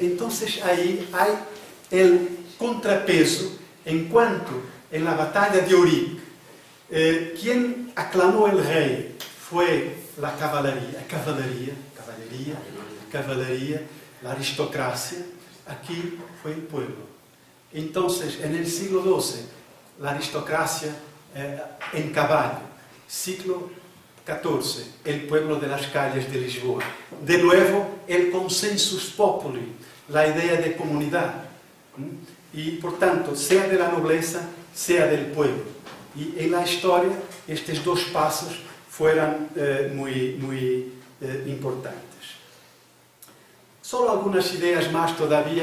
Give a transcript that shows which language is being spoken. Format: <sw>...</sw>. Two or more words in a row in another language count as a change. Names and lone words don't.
<pt>Então, aí há o contrapeso, enquanto em la batalha de Ourique, quem aclamou o rei foi a cavalaria, a aristocracia. Aqui foi o pueblo. Então, no siglo XII, a aristocracia em caballo.</pt> <es>Siglo XIV, el pueblo de las calles de Lisboa. De nuevo, el</es> <la>consensus populi,</la> <es>la idea de comunidad. Y, por tanto, sea de la nobleza, sea del pueblo. Y en la historia, estos dos pasos fueron muy importantes. Solo algunas ideas más todavía.</es>